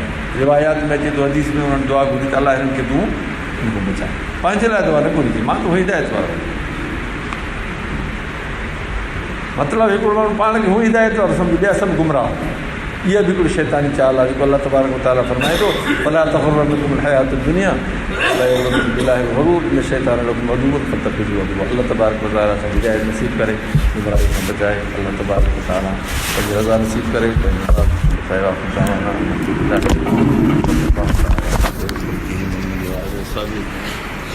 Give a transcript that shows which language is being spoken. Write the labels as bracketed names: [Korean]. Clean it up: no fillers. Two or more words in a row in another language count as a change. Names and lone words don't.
[Sindhi] रिवायात में अचे थो, हदीस में उन्हनि दुआ घुरी त अलाह हिननि खे तूं हिनखे बचाए, पंहिंजे लाइ दुआ न घुरिजे, मां तूं हिदायत वारो। मतिलबु हिकिड़ो माण्हू पाण खे हू हिदायत वारो सम्झो, ॿिया सभु गुमराह। इहा बि हिकिड़ी शैतानी चाल आहे जेको [Arabic] الله تبارك وتعالى [Sindhi] फरमाए थो [Arabic] فلا تغرنكم الحياة الدنيا لا يغرنكم بالله الغرور إن الشيطان لكم عدو فاتخذوه عدوا. الله تبارك وتعالى [Sindhi] असांखे हिदायत नसीब करे, गुमराही खां बचाए। [Arabic] الله تبارك وتعالى [Sindhi] पंहिंजी रज़ा नसीब करे, पंहिंजी रज़ा